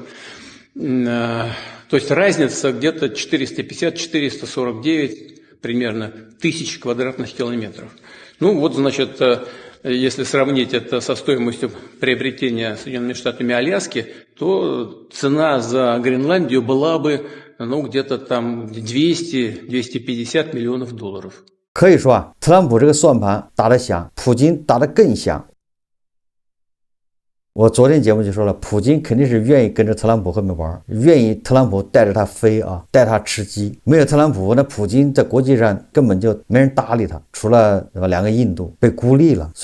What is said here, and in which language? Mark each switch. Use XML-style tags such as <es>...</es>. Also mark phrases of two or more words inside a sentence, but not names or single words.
<ru>То есть разница где-то 450-449 примерно тысяч квадратных километров. Значит, если сравнить это со стоимостью приобретения Соединенными Штатами Аляски, то цена за Гренландию была бы, где-то там 200-250 миллионов долларов.</ru> <zh>可以说特朗普这个算盘打得响，普京打得更响。我昨天节目就说了，普京肯定是愿意跟着特朗普后面玩，愿意特朗普带着他飞啊，带他吃鸡。没有特朗普，那普京在国际上根本就没人搭理他，除了对吧2个印度被孤立了。</zh>